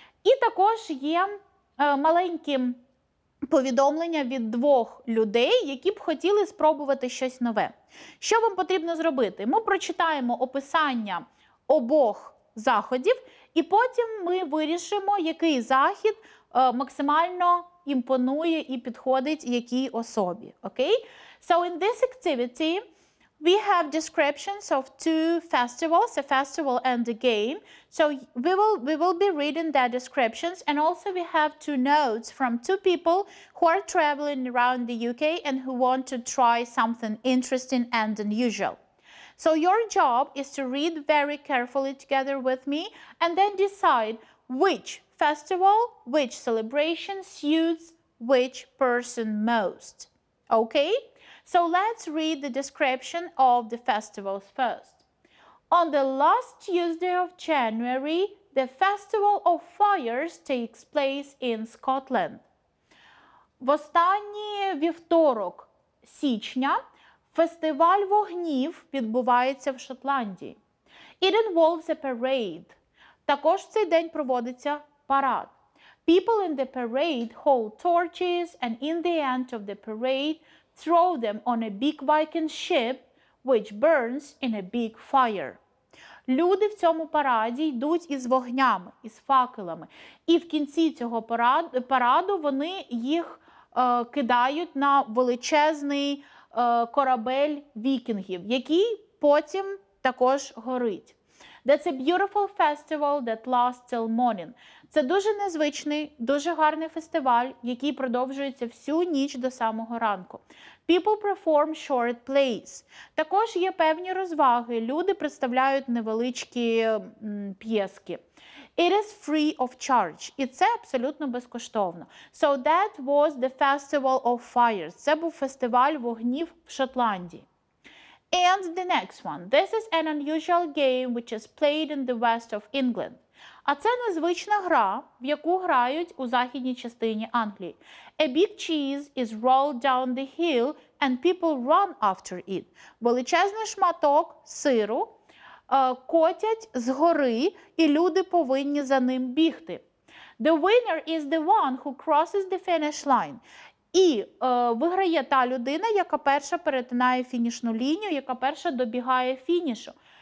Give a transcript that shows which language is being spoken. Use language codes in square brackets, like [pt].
[uk] І також є маленькі повідомлення від двох людей, які б хотіли спробувати щось нове. Що вам потрібно зробити? Ми прочитаємо описання обох заходів, і потім ми вирішимо, який захід максимально імпонує і підходить якій особі. [en] Okay? So in this activity, we have descriptions of two festivals, a festival and a game. So we will be reading their descriptions, and also we have two notes from two people who are traveling around the UK and who want to try something interesting and unusual. So your job is to read very carefully together with me and then decide which festival, which celebration suits which person most. Okay? So let's read the description of the festivals first. On the last Tuesday of January, the Festival of Fires takes place in Scotland. [uk] В останній вівторок січня фестиваль вогнів відбувається в Шотландії. [en] It involves a parade. [uk] Також в цей день проводиться парад. [en] People in the parade hold torches and in the end of the parade throw them on a big Viking ship which burns in a big fire. [uk] Люди в цьому параді йдуть із вогнями, із факелами. І в кінці цього параду вони їх кидають на величезний корабель вікінгів, який потім також горить. [en] That's a beautiful festival that lasts till morning. [uk] Це дуже незвичний, дуже гарний фестиваль, який продовжується всю ніч до самого ранку. [en] People perform short plays. [uk] Також є певні розваги. Люди представляють невеличкі п'єски. [en] It is free of charge. [uk] І це абсолютно безкоштовно. [en] So that was the festival of fires. [uk] Це був фестиваль вогнів в Шотландії. [en] And the next one. This is an unusual game which is played in the west of England. [uk] А це незвична гра, в яку грають у західній частині Англії. [en] A big cheese is rolled down the hill and people run after it. [uk] Величезний шматок сиру котять з гори, і люди повинні за ним бігти. [en] The winner is the one who crosses the finish line. [uk] І виграє та людина, яка перша перетинає фінішну лінію, яка перша добігає фінішу.